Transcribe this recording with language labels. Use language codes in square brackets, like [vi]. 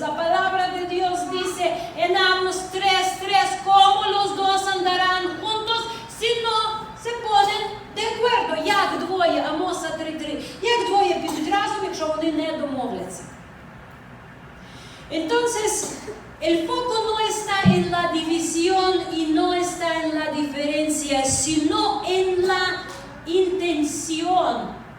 [es] La palabra de Dios dice en Amos 3:3, ¿cómo los dos andarán juntos si no se ponen de acuerdo? [uk] Як двоє, Амоса 3:3, як двоє підуть разом, якщо вони не домовляться? [es] Entonces, el foco no está en la división y no está en la diferencia, sino en la intención.